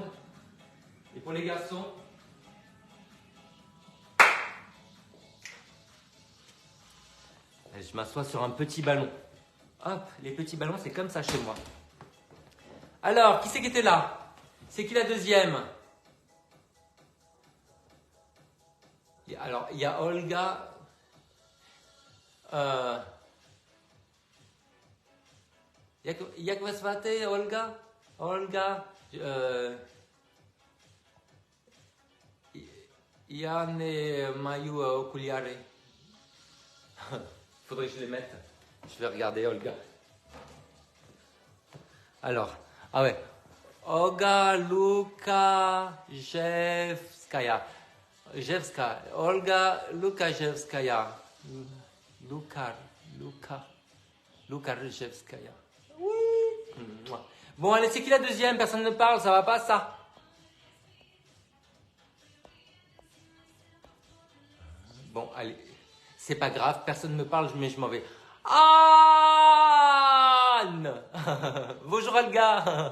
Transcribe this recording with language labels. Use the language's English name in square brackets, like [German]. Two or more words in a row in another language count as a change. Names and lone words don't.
[French] Et pour les garçons, je m'assois sur un petit ballon. Hop, les petits ballons, c'est comme ça chez moi. Alors, qui c'est qui était là? C'est qui la deuxième? Alors, il y a Olga. [Czech] Jak vás zváte, Olga? [Slovak] Olga. Já nemaju okuliare. [French] Faudrait que je les mette. Je vais regarder Olga. Alors, ah ouais. Olga Lukashevskaya. Olga Lukashevskaya. Lukashevskaya. Oui. Bon, allez, c'est qui la deuxième? Personne ne parle, ça va pas ça? Bon, allez. C'est pas grave, personne ne me parle, mais je m'en vais. Anne. Bonjour Olga.